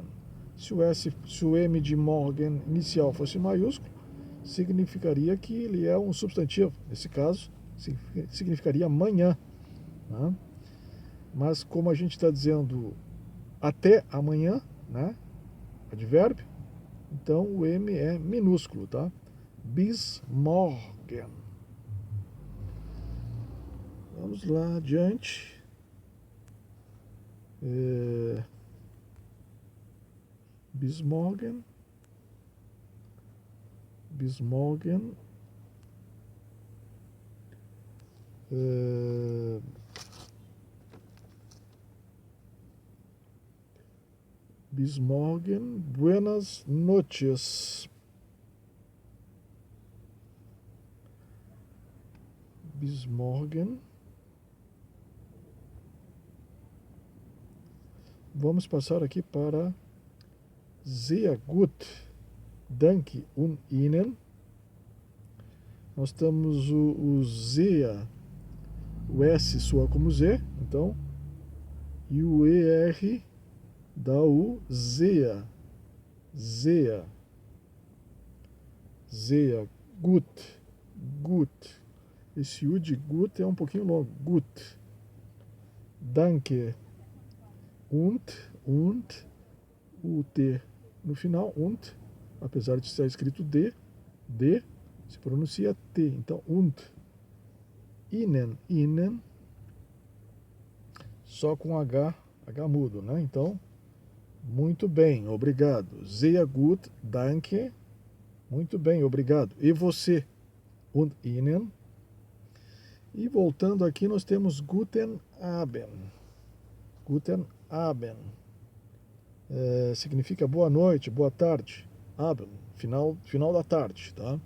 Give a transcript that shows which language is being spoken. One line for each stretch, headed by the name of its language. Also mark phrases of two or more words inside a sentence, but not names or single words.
Portuguese: Se o M de morgen inicial fosse maiúsculo, significaria que ele é um substantivo. Nesse caso, significaria amanhã, né? Mas como a gente está dizendo até amanhã, né? Advérbio, então o M é minúsculo, tá?
German: Bis morgen.
Portuguese: Vamos lá adiante.
German: Bis morgen. Bis morgen. Bis morgen.
Spanish: Buenas noches.
German: Bis morgen.
Portuguese: Vamos passar aqui para
German: sehr gut. Danke und Ihnen.
Portuguese: Nós temos o sehr, o S soa como Z, então, e o ER dá o sehr. Gut. Esse U de gut é um pouquinho longo.
German: Gut. Danke.
Portuguese: Und, o T no final, und, apesar de estar escrito D, se pronuncia T. Então,
German: und. Ihnen,
Portuguese: só com H mudo, né? Então, muito bem, obrigado.
German: Sehr gut, danke.
Portuguese: Muito bem, obrigado. E você?
German: Und Ihnen.
Portuguese: E voltando aqui, nós temos
German: Guten Abend.
Portuguese: Significa boa noite, boa tarde. Abend, final da tarde, tá?